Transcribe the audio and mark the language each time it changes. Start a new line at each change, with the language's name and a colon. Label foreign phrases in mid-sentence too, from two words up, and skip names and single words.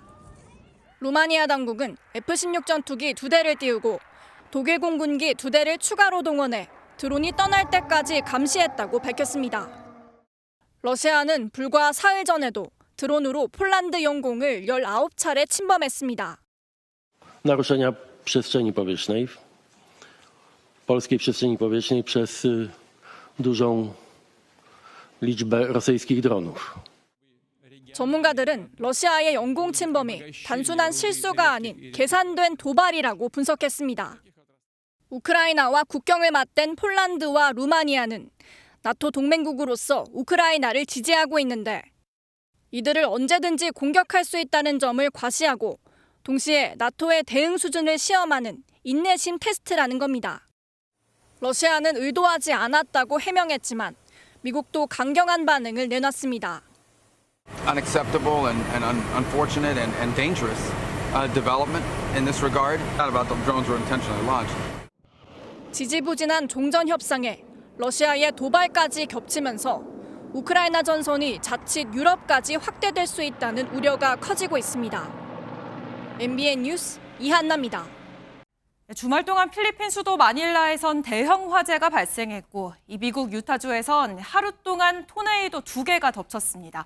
Korean: 루마니아 당국은 F-16 전투기 2대를 띄우고 독일 공군기 2대를 추가로 동원해 드론이 떠날 때까지 감시했다고 밝혔습니다. 러시아는 불과 사흘 전에도 드론으로 폴란드 영공을 19차례 침범했습니다.
Polish: Naruszenia przestrzeni powietrznej, polskiej przestrzeni powietrznej przez dużą liczbę rosyjskich dronów.
Korean: 전문가들은 러시아의 영공 침범이 단순한 실수가 아닌 계산된 도발이라고 분석했습니다. 우크라이나와 국경을 맞댄 폴란드와 루마니아는 나토 동맹국으로서 우크라이나를 지지하고 있는데 이들을 언제든지 공격할 수 있다는 점을 과시하고 동시에 나토의 대응 수준을 시험하는 인내심 테스트라는 겁니다. 러시아는 의도하지 않았다고 해명했지만 미국도 강경한 반응을 내놨습니다.
English: Unacceptable and unfortunate and dangerous development in this regard. Not about the drones were intentionally launched.
Korean: 지지부진한 종전 협상에 러시아의 도발까지 겹치면서 우크라이나 전선이 자칫 유럽까지 확대될 수 있다는 우려가 커지고 있습니다. MBN 뉴스 이한나입니다. 주말 동안 필리핀 수도 마닐라에선 대형 화재가 발생했고 이 미국 유타주에선 하루 동안 토네이도 2개가 덮쳤습니다.